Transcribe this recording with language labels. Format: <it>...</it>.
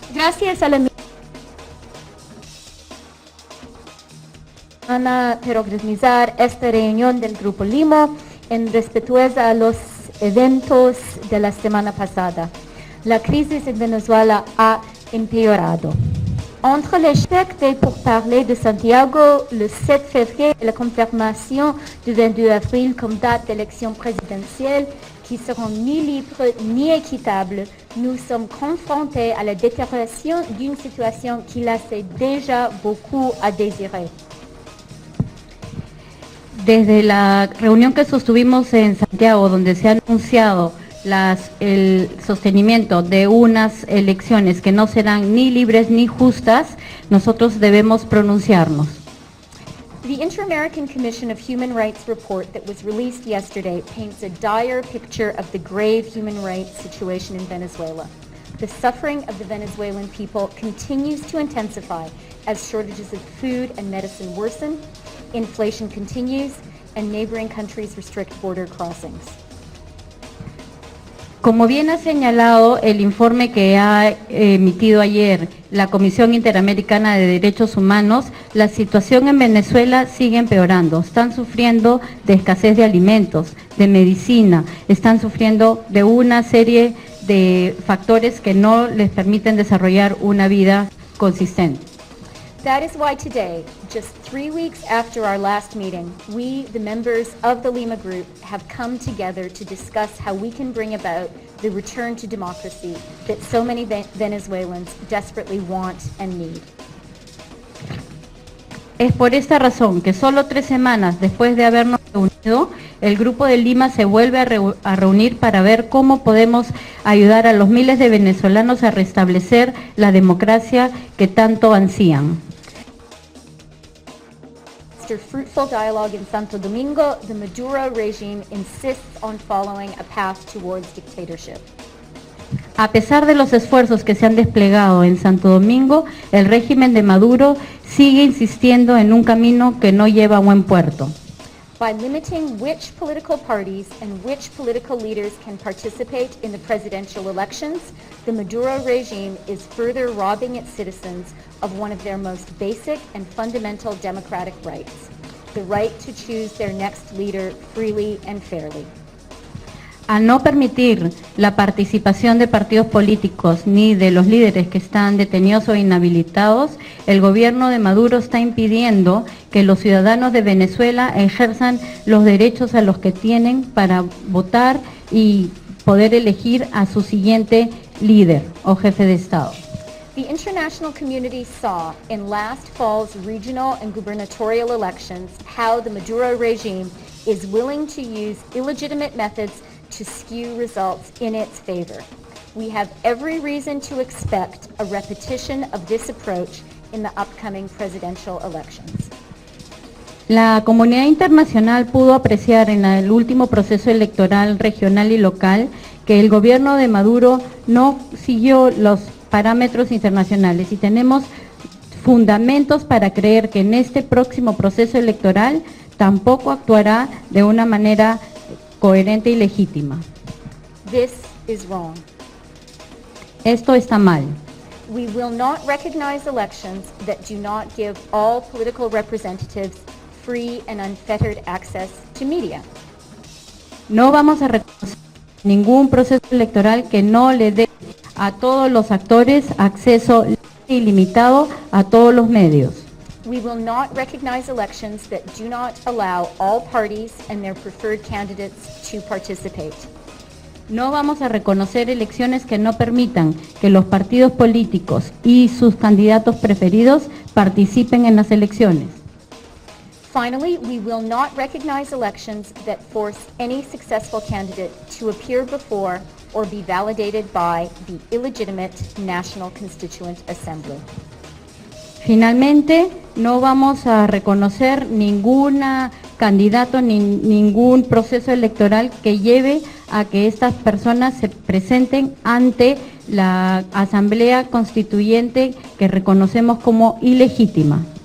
<es>Gracias a la por organizar esta reunión del Grupo Lima en respetuosa a los eventos de la semana pasada. La crisis en Venezuela ha empeorado.</es> <fr>Entre l'échec des pourparlers de Santiago le 7 février et la confirmation du 22 avril comme date d'élection présidentielle qui seront ni libres ni équitables, nous sommes confrontés à la détérioration d'une situation qui laissait déjà beaucoup à désirer.</fr> <es>Desde la reunión que sostuvimos en Santiago, donde se ha anunciado el sostenimiento de unas elecciones que no serán ni libres ni justas, nosotros debemos pronunciarnos.</es> <en>The Inter-American Commission of Human Rights report that was released yesterday paints a dire picture of the grave human rights situation in Venezuela. The suffering of the Venezuelan people continues to intensify as shortages of food and medicine worsen. inflation continues, and neighboring countries restrict border crossings.</en> <es>Como bien ha señalado el informe que ha emitido ayer la Comisión Interamericana de Derechos Humanos, la situación en Venezuela sigue empeorando. Están sufriendo de escasez de alimentos, de medicina, están sufriendo de una serie de factores que no les permiten desarrollar una vida consistente.</es> <en>That is why today, just 3 weeks after our last meeting, we, the members of the Lima Group, have come together to discuss how we can bring about the return to democracy that so many Venezuelans desperately want and need.</en> <es>Es por esta razón que solo 3 semanas después de habernos reunido, el Grupo de Lima se vuelve a reunir para ver cómo podemos ayudar a los miles de venezolanos a restablecer la democracia que tanto ansían.</es> <en>After fruitful dialogue in Santo Domingo, the Maduro regime insists on following a path towards dictatorship.</en> <es>A pesar de los esfuerzos que se han desplegado en Santo Domingo, el régimen de Maduro sigue insistiendo en un camino que no lleva a buen puerto.</es> <en>By limiting which political parties and which political leaders can participate in the presidential elections, the Maduro regime is further robbing its citizens of one of their most basic and fundamental democratic rights, the right to choose their next leader freely and fairly.</en> <es>Al no permitir la participación de partidos políticos ni de los líderes que están detenidos o inhabilitados, el gobierno de Maduro está impidiendo que los ciudadanos de Venezuela ejerzan los derechos a los que tienen para votar y poder elegir a su siguiente líder o jefe de Estado.</es> <en>The international community saw in last fall's regional and gubernatorial elections how the Maduro regime is willing to use illegitimate methods to skew results in its favor. We have every reason to expect a repetition of this approach in the upcoming presidential elections.</en> <es>La comunidad internacional pudo apreciar en el último proceso electoral regional y local que el gobierno de Maduro no siguió los parámetros internacionales y tenemos fundamentos para creer que en este próximo proceso electoral tampoco actuará de una manera coherente y legítima.</es> <en>This is wrong.</en> <es>Esto está mal.</es> <en>We will not recognize elections that do not give all political representatives free and unfettered access to media.</en> <es>No vamos a reconocer ningún proceso electoral que no le dé a todos los actores acceso ilimitado a todos los medios.</es> <en>We will not recognize elections that do not allow all parties and their preferred candidates to participate.</en> <es>No vamos a reconocer elecciones que no permitan que los partidos políticos y sus candidatos preferidos participen en las elecciones.</es> <en>Finally, we will not recognize elections that force any successful candidate to appear before or be validated by the illegitimate National Constituent Assembly.</en> <es>Finalmente, no vamos a reconocer ningún candidato ni ningún proceso electoral que lleve a que estas personas se presenten ante la Asamblea Constituyente que reconocemos como ilegítima.</es>